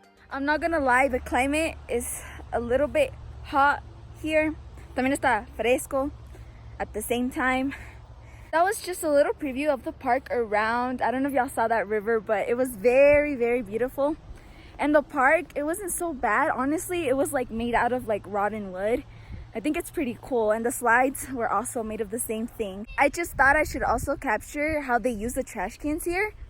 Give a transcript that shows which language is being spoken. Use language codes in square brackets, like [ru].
[en] I'm not gonna lie, the climate is a little bit hot here. [es] También está fresco [en] at the same time. That was just a little preview of the park around. I don't know if y'all saw that river, but it was very, very beautiful. And the park, it wasn't so bad. Honestly, it was like made out of like rotten wood. I think it's pretty cool. And the slides were also made of the same thing. I just thought I should also capture how they use the trash cans here.